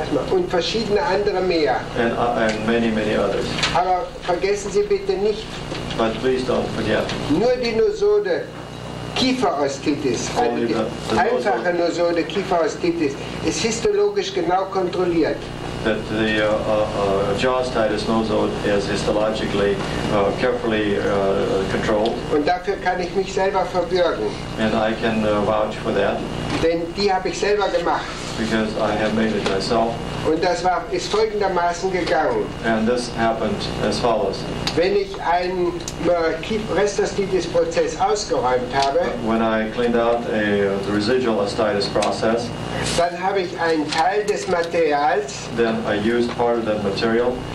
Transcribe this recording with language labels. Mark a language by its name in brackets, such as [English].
[German] und verschiedene andere mehr. [English] and many, many others. [German] Aber vergessen Sie bitte nicht, [English] But please don't forget [German] nur die Nosode Kieferostitis, also die einfache Nosode Kieferostitis, ist histologisch genau kontrolliert. [English] that the jaw ostitis nosode is histologically carefully controlled, [German] Und dafür kann ich mich selber verbürgen, [English] and I can vouch for that [German] denn die habe ich selber gemacht. [English] because I have made it myself. [German] Und das ist folgendermaßen gegangen. [English] And this happened as follows. [German] Wenn ich einen Restostitis-Prozess ausgeräumt habe, [English] When I cleaned out the residual ostitis process, [German] dann habe ich einen Teil des Materials, [English] then I used part of that material,